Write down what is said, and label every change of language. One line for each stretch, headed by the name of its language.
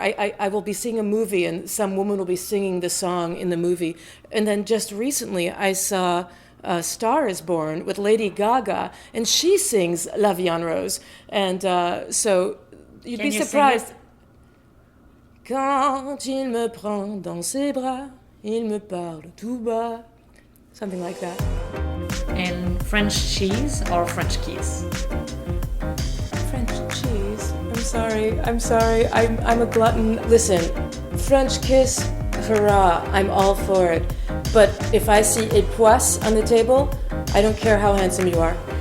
English: I will be seeing a movie and some woman will be singing the song in the movie. And then just recently I saw A Star is Born with Lady Gaga, and she sings La Vie en Rose. And so you'd be surprised.
French: Quand il me prend dans ses bras, il me parle tout bas.
English: Something like that. And French cheese or French kiss? French cheese. I'm sorry. I'm a glutton. Listen, French kiss, hurrah, I'm all for it. But if I see a poisse on the table, I don't care how handsome you are.